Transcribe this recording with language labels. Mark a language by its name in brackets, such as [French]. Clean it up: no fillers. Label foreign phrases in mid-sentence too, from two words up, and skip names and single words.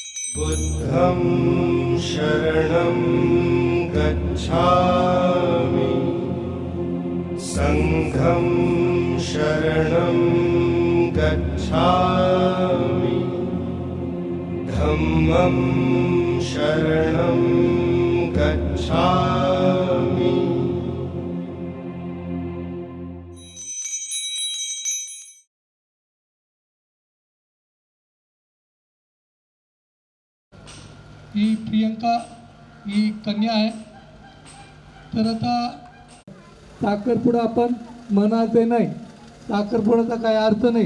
[Pali] बुद्धं शरणं गच्छामि संघं शरणं गच्छामि धम्मं शरणं गच्छामि। [Marathi] ही प्रियंका ही कन्या आहे. तर आता साखरपुडा आपण म्हणायचे नाही, साखरपुड्याचा काही अर्थ नाही.